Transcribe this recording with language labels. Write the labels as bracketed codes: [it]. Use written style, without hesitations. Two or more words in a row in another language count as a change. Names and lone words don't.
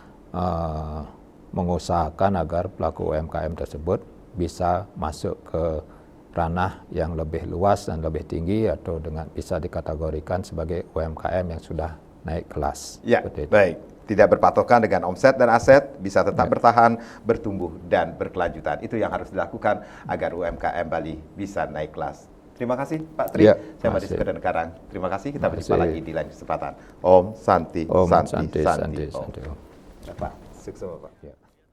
[id] mengusahakan agar pelaku UMKM tersebut bisa masuk ke ranah yang lebih luas dan lebih tinggi, atau dengan bisa dikategorikan sebagai UMKM yang sudah naik kelas. Ya, baik. Tidak berpatokan dengan omset dan aset, bisa tetap bertahan, bertumbuh, dan berkelanjutan. Itu yang harus dilakukan agar UMKM Bali bisa naik kelas. Terima kasih Pak Tri, saya Madi Sepedan Karang. Terima kasih, kita berjumpa lagi di lain kesempatan. [sa] Om Santi, Om Santi, Santi. [id] Om. Pak, sukses Pak.